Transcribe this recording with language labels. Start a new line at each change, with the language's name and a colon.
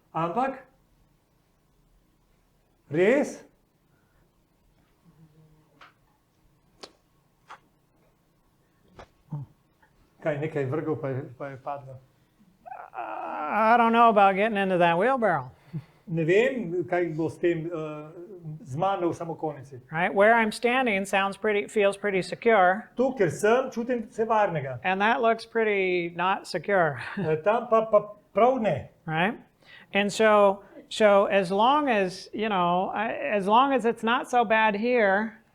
Slovenian: Ampak, res? Kaj, nekaj vrgel pa je padlo.
English: I don't know about getting into that wheelbarrow.
Slovenian: Ne vem, kaj bo s tem z mano v samokolnici.
English: Right? Where I'm standing feels pretty secure.
Slovenian: Tu, kjer sem, čutim se varnega.
English: And that looks pretty not secure.
Slovenian: Tam pa prav ne.
English: Right? And so as long as, you know, as long as it's not so bad here,